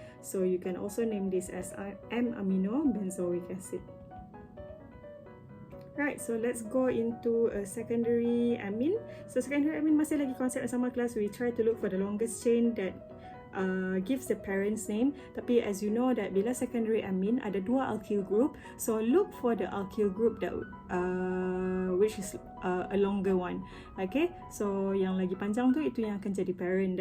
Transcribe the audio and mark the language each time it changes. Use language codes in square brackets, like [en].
[en] So you can also name this as M-amino benzoic acid. Right, so let's go into a secondary amine. [ms] So secondary amine masih lagi konsep yang sama kelas. [en] We try to look for the longest chain that gives the parent's name. [ms] Tapi [en] as you know that [ms] bila [en] secondary amine ada 2 alkyl group, so look for the alkyl group that which is a longer one. [ms] Okay, so yang lagi panjang tu itu yang akan jadi parent.